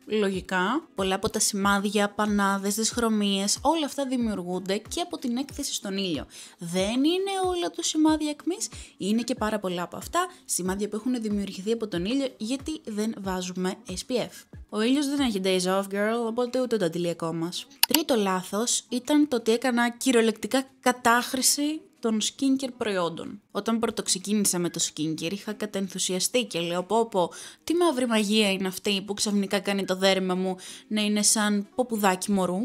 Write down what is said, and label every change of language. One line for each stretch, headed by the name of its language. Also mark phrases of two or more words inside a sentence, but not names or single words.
Greek: Λογικά, πολλά από τα σημάδια, πανάδες, δυσχρωμίες, όλα αυτά δημιουργούνται και από την έκθεση στον ήλιο. Δεν είναι όλα του σημάδια ακμής, είναι και πάρα πολλά από αυτά σημάδια που έχουν δημιουργηθεί από τον ήλιο γιατί δεν βάζουμε SPF. Ο ήλιος δεν έχει
English: days off, girl,
Greek: οπότε ούτε το αντιλιακό μας. Τρίτο λάθος ήταν το ότι έκανα κυριολεκτικά κατάχρηση των skincare προϊόντων. Όταν πρωτοξεκίνησα με το skincare είχα κατενθουσιαστεί και λέω πω τι μαύρη μαγεία είναι αυτή που ξαφνικά κάνει το δέρμα μου να είναι σαν ποπουδάκι μωρού.